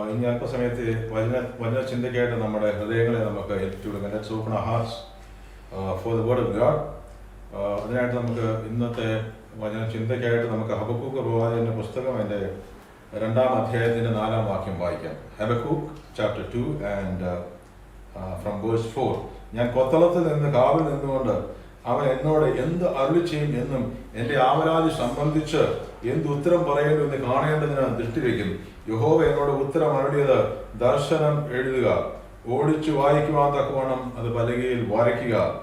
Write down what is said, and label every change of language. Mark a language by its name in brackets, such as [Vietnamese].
[Malayalam] അല്പസമയത്ത് വചന ചിന്തയ്ക്കായിട്ട് നമ്മുടെ ഹൃദയങ്ങളെ നമുക്ക് ഏറ്റുകൊടുക്കാം. [English] Let's open our hearts for the word of God. [Malayalam] അതിനായിട്ട് നമുക്ക് ഇന്നത്തെ വചന ചിന്തയ്ക്കായിട്ട് നമുക്ക് ഹബക്കൂക്ക് പ്രവാചകന്റെ പുസ്തകം അതിൻ്റെ 2-ാം അധ്യായത്തിൻ്റെ 4-ാം വാക്യം വായിക്കാം. [English] Habakkuk chapter 2 and from verse 4. [Malayalam] ഞാൻ കൊത്തളത്തിൽ നിന്ന് കാവിൽ നിന്നുകൊണ്ട് അവൻ എന്നോട് എന്ത് അരുളി ചെയ്യും എന്നും എൻ്റെ ആവലാതി സംബന്ധിച്ച് എന്ത് ഉത്തരം പറയേണ്ടതെന്ന് കാണേണ്ടതിന് ദൃഷ്ടി വയ്ക്കും. യഹോവ എന്നോട് ഉത്തരം അരുളിയത് ദർശനം എഴുതുക, ഓടിച്ചു വായിക്കുവാൻ തക്കവണ്ണം അത് പലകയിൽ വരയ്ക്കുക.